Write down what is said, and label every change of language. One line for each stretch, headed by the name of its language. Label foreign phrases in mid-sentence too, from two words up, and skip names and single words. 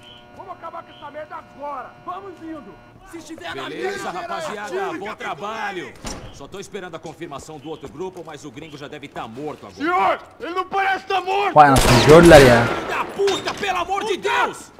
Portuguese: Vamos acabar com essa merda agora. Vamos indo. Se estiver na mesa, rapaziada, bom trabalho. Só tô esperando a confirmação do outro grupo, mas o gringo já deve estar morto agora. Senhor, ele não parece estar morto.
Turkish: Vay anasını gördüler ya.
Portuguese: Filho da puta, pelo amor de Deus!